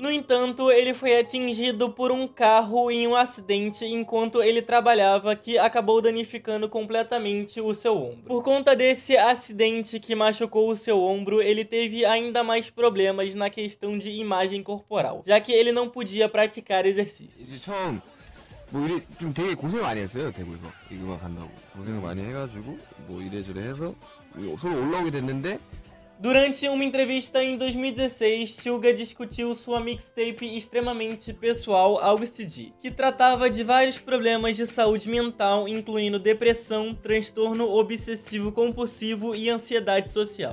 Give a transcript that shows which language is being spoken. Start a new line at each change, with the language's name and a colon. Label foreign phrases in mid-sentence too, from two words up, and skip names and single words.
Portuguese: No entanto, ele foi atingido por um carro em um acidente enquanto ele trabalhava, que acabou danificando completamente o seu ombro. Por conta desse acidente que machucou o seu ombro, ele teve ainda mais problemas na questão de imagem corporal, já que ele não podia praticar exercícios.
Korean: 뭐 이래 좀 되게 고생 많이 했어요. 대구에서 이거 간다고 고생을 많이 해가지고 뭐 이래저래 해서 서로 올라오게 됐는데
Portuguese: Durante uma entrevista em 2016, Suga discutiu sua mixtape extremamente pessoal August D, que tratava de vários problemas de saúde mental, incluindo depressão, transtorno obsessivo-compulsivo e ansiedade social.